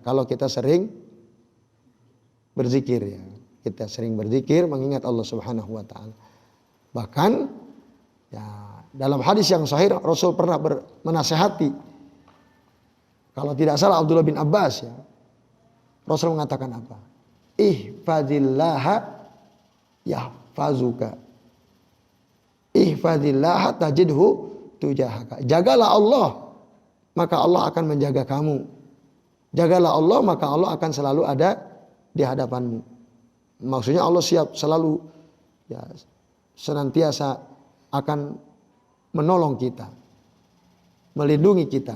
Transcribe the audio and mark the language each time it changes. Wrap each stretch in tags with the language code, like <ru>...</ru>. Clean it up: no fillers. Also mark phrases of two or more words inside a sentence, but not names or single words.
<id>Kalau kita sering berzikir ya. Kita sering berzikir mengingat Allah</id> <ar>سبحانه وتعالى.</ar> <id>Bahkan ya, dalam hadis yang sahih Rasul pernah menasehati. Kalau tidak salah Abdullah bin Abbas ya. Rasul mengatakan apa?</id> <ar>احفظ الله يحفظك. احفظ الله تجده تجاهك.</ar> <id>Jagalah Allah, maka Allah akan menjaga kamu. Jagalah Allah, maka Allah akan selalu ada di hadapanmu. Maksudnya Allah siap selalu ya, senantiasa akan menolong kita, melindungi kita.</id>